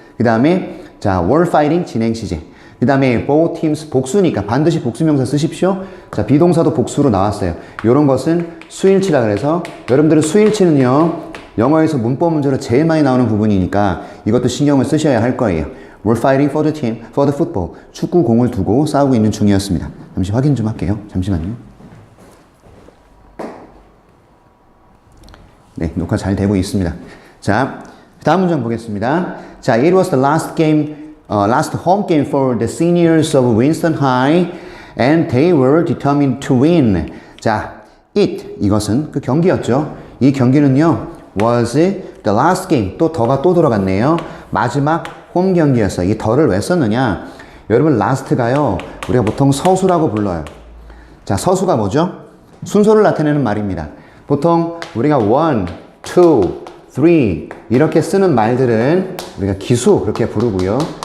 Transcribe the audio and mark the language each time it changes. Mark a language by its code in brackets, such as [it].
[ko] 그 다음에 자 [en] were fighting [ko] 진행시제. 그 다음에 [en] both teams [ko] 복수니까 반드시 복수명사 쓰십시오. 자, 비동사도 복수로 나왔어요. 이런 것은 수일치라 그래서 여러분들은 수일치는요 영어에서 문법 문제로 제일 많이 나오는 부분이니까 이것도 신경을 쓰셔야 할 거예요. [en] We're fighting for the team, for the football. [ko] 축구 공을 두고 싸우고 있는 중이었습니다. 잠시 확인 좀 할게요. 잠시만요. 네, 녹화 잘 되고 있습니다. 자, 다음 문장 보겠습니다. [en] 자, it was the last home game for the seniors of Winston High, and they were determined to win. [ko] 자, 이것은 그 경기였죠. 이 경기는요, [en] was the last game. [ko] 또 더가 또 들어갔네요. 마지막 홈 경기였어요. 이 더를 왜 썼느냐? 여러분, last가요, 우리가 보통 서수라고 불러요. 자, 서수가 뭐죠? 순서를 나타내는 말입니다. 보통 우리가 1, 2, 3 이렇게 쓰는 말들은 우리가 기수 그렇게 부르고요.